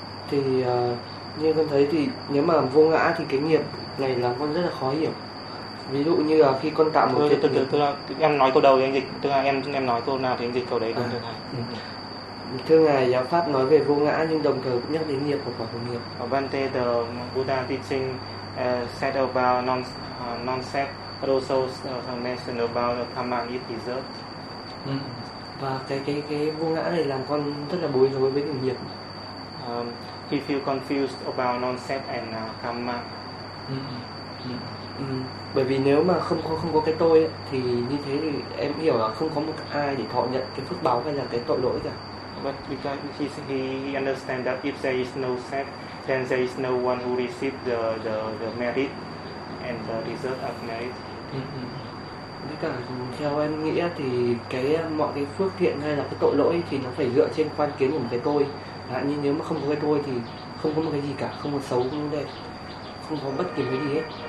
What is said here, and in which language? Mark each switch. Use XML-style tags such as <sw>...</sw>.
<vi>Thì như con thấy thì nếu mà vô ngã thì cái nghiệp này là con rất là khó hiểu. Ví dụ như là khi con tạo một cái em nói câu đầu thì anh dịch, tức là em nói câu nào thì anh dịch câu đấy luôn được thầy. Thưa ngài, giáo pháp nói về vô ngã nhưng đồng thời cũng nhắc đến nghiệp và quả của nghiệp.</vi> <en>Bante the Buddha teaching said about non-self, but also mentioned about the karma it deserves.</en> <vi>Và cái vô ngã này làm con rất là bối rối với cái nghiệp.</vi> <en>He feel confused about non-self and karma.</en> <vi>Bởi vì nếu mà không có cái tôi ấy, thì như thế thì em hiểu là không có một ai để thọ nhận cái phước báo hay là cái tội lỗi cả.</vi> <en>But because he understand that if there is no self, then there is no one who receive the merit and the deserve of merit.</en> <vi>Với cả theo em nghĩ thì cái mọi cái phước thiện hay là cái tội lỗi thì nó phải dựa trên quan kiến của một cái tôi. Như nếu mà không có cái tôi thì không có một cái gì cả, không có xấu, không có đẹp, không có bất kỳ cái gì hết.</vi>